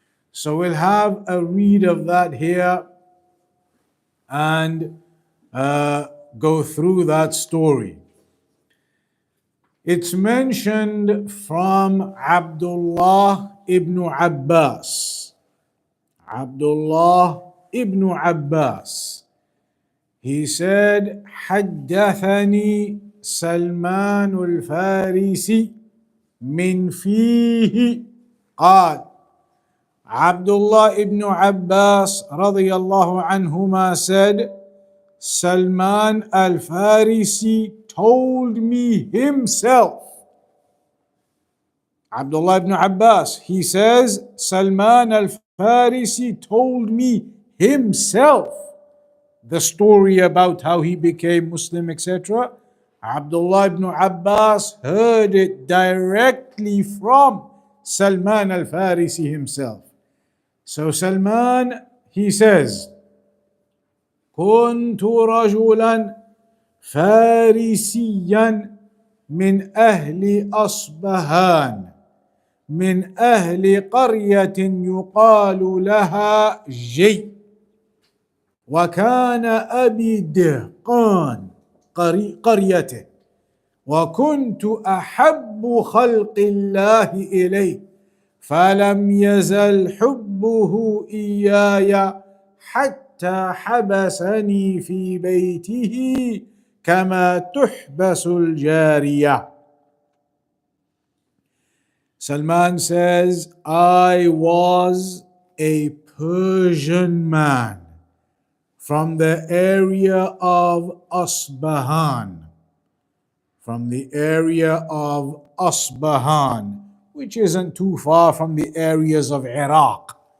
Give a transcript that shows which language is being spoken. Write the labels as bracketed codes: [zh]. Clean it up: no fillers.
[en] So we'll have a read of that here and go through that story. It's mentioned from Abdullah ibn Abbas. Abdullah ibn Abbas. He said, [ar] حدثني سلمان الفارسي من فيه قال. [en] Abdullah ibn Abbas radiyallahu anhuma said, Salman al-Farisi told me himself. Abdullah ibn Abbas, he says, Salman al-Farisi told me himself the story about how he became Muslim, etc. Abdullah ibn Abbas heard it directly from Salman al-Farisi himself. So Salman, he says, [ar] كنت رجلا فارسيا من أهل أصبهان من أهل قرية يقال لها جي، وكان أبي دهقان قريته، وكنت أحب خلق الله إليه، فلم يزل حبه إياي حتى حبسني في بيته كما تحبس الجارية. [en] Salman says, I was a Persian man from the area of Asbahan. From the area of Asbahan, which isn't too far from the areas of Iraq.